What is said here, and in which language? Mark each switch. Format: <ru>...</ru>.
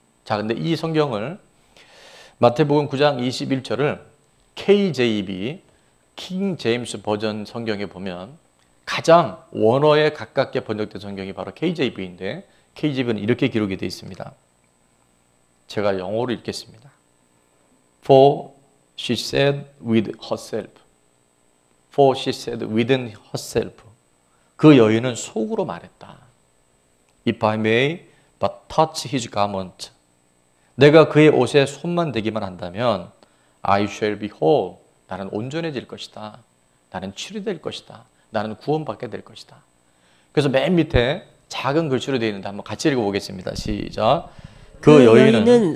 <ko>자, 근데 이 성경을 마태복음 9장 21절을 KJV 킹 제임스 버전 성경에 보면 가장 원어에 가깝게 번역된 성경이 바로 KJV인데 KJV는 이렇게 기록이 되어 있습니다. 제가 영어로 읽겠습니다.</ko> <en>For she said with herself. For she said within herself.</en> <ko>그 여인은 속으로 말했다.</ko> <en>If I may but touch his garment.</en> <ko>내가 그의 옷에 손만 대기만 한다면</ko> <en>I shall be whole.</en> <ko>나는 온전해질 것이다. 나는 치료될 것이다. 나는 구원받게 될 것이다. 그래서 맨 밑에 작은 글씨로 되어 있는데 한번 같이 읽어보겠습니다. 시작. 그 여인은</ko>